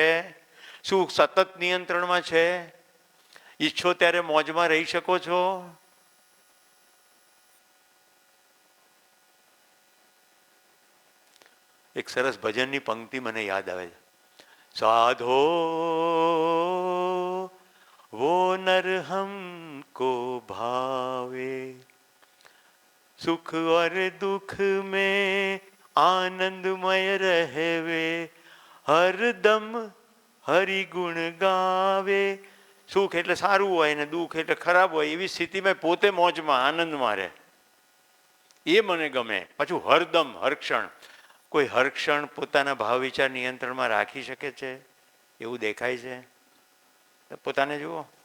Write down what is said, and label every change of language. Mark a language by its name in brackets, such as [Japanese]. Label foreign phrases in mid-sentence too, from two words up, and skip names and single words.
[Gujarati] શું સતત નિયંત્રણમાં છે? ઈચ્છો ત્યારે મોજમાં રહી શકો છો? એક સરસ ભજનની પંક્તિ મને યાદ આવે છે. [Hindi] સાધો वो नर हमको भावे, सुख और दुख में आनंदमय रहवे, हरदम हरि गुण गावे. [Gujarati] સુખ એટલે સારું હોય ને દુઃખ એટલે ખરાબ હોય એવી સ્થિતિમાં પોતે મોજમાં આનંદમાં રહે, એ મને ગમે. પાછું હરદમ, હરક્ષણ. કોઈ હરક્ષણ પોતાના ભાવ વિચાર નિયંત્રણમાં રાખી શકે છે એવું દેખાય છે? પોતાને જુઓ.